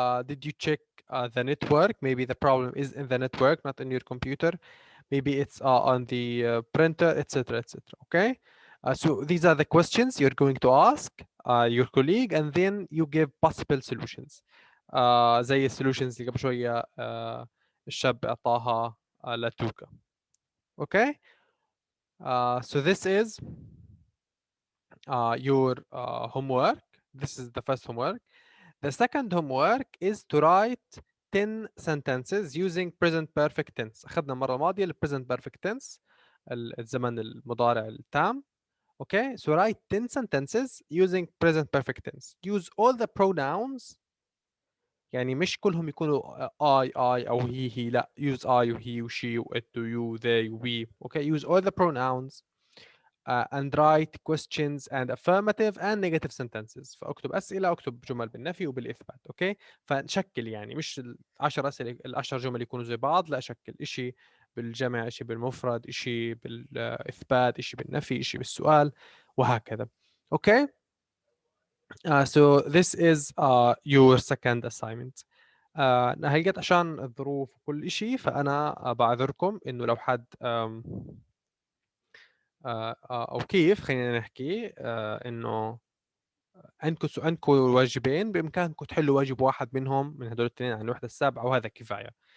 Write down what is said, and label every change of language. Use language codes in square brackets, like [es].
[en] Did you check the network? Maybe the problem is in the network, not in your computer. Maybe it's on the printer, etc., etc. Okay. So these are the questions you're going to ask your colleague, and then you give possible solutions. [ar] زي السولوشنز اللي قبل شوية الشاب أعطاها لتوكا. [en] Okay. So this is your homework. This is the first homework. The second homework is to write 10 sentences using present perfect tense. [ar] أخذنا المرة الماضية ال present perfect tense الزمن المضارع التام. [en] Okay, so write 10 sentences using present perfect tense. Use all the pronouns. [ar] يعني مش كلهم يكونوا I أو he لا. [en] Use I و he و she و it و you they و we. Okay, use all the pronouns. And write questions and affirmative and negative sentences. [ar] فاكتب اسئله، اكتب جمل بالنفي وبالاثبات. اوكي. فنشكل يعني مش ال10 اسئله ال10 جمل يكونوا زي بعض، لا شكل شيء بالجمع، شيء بالمفرد، شيء بالاثبات، شيء بالنفي، شيء بالسؤال وهكذا. اوكي. [en] So this is your second assignment. [ar] هيقت عشان الظروف وكل إشي، فأنا بعذركم إنه لو حد أو كيف خلينا نحكي إنه عندكم واجبين، بإمكانكم تحلوا واجب واحد منهم من هدول الاثنين عن الوحدة السابعة، وهذا كفاية.